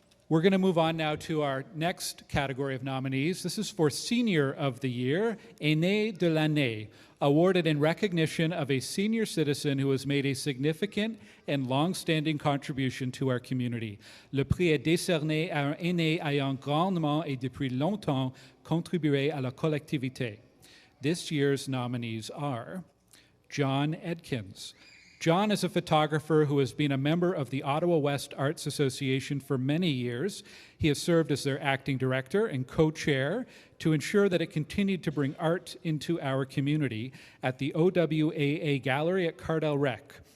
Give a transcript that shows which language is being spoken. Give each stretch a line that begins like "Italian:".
English: We're going to move on now to our next category of nominees. This is for Senior of the Year,
French: Aîné de l'année,
English: awarded in recognition of a senior citizen who has made a significant and long-standing contribution to our community.
French: Le prix est décerné à un aîné ayant grandement et depuis longtemps contribué à la collectivité.
English: This year's nominees are John Edkins. John is a photographer who has been a member of the Ottawa West Arts Association for many years. He has served as their acting director and co-chair to ensure that it continued to bring art into our community at the OWAA Gallery at Cardell Rec.